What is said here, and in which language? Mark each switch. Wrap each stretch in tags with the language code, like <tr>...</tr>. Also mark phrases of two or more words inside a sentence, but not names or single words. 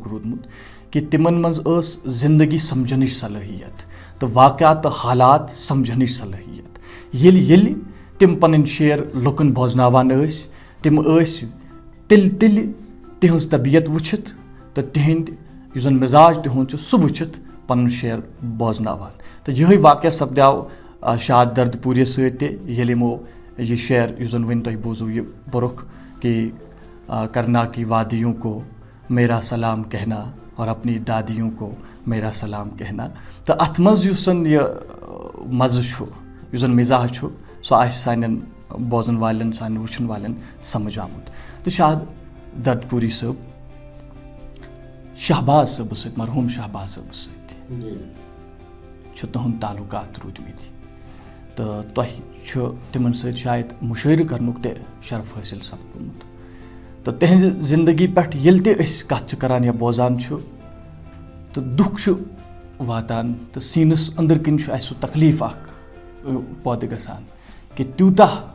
<ks>روٗدمُت کہِ تِمن منٛز ٲس زندگی سمجھنٕچ صلٲحیت تہٕ واقعات تہٕ حالات سمجھنٕچ صلٲحیت ییٚلہِ تِم پَنٕنۍ شعر لُکَن بوزناوان ٲسۍ تِم ٲسۍ تیٚلہِ تِہنٛز طبیعت وٕچھِتھ تہٕ تِہنٛدۍ یُس زَن مِزاج تِہُنٛد چھُ سُہ وٕچھِتھ پَنُن شعر بوزناوان تہٕ یِہوے واقعہ سپدیو شاد دردپوٗریَس سۭتۍ تہِ ییٚلہِ یِمو یہِ شعر یُس زَن وۄنۍ تۄہہِ بوٗزوٗ یہِ بوٚرُکھ کہ</ks> <ur>کرنا کی وادیوں کو میرا سلام کہنا</ur> <ks>اور اپنی دادیوں کو میرا سلام کہنا تہٕ اَتھ منٛز یُس زَن یہِ مَزٕ چھُ یُس زَن مِزاج چھُ سُہ آسہِ سانٮ۪ن بوزَن والٮ۪ن سانٮ۪ن وٕچھَن والٮ۪ن سَمٕجھ آمُت تہٕ شاد دردپوٗری صٲب شہباز صٲبَس سۭتۍ مرحوٗم شہباز صٲبَس سۭتۍ چھُ تُہُنٛد تعلُقات روٗدمٕتۍ تہٕ تۄہہِ چھُ تِمن سۭتۍ شاید مُشٲعرٕ کَرنُک تہِ شرف حٲصِل سپدومُت تہٕ تِہنٛزِ زندگی پٮ۪ٹھ ییٚلہِ تہِ أسۍ کَتھ چھِ کَران یا بوزان چھُ تہٕ دُکھ چھُ واتان تہٕ سیٖنَس أنٛدٕرۍ کِنۍ چھُ اَسہِ سُہ تکلیٖف اکھ پٲدٕ گژھان کہِ تیوٗتاہ</ks>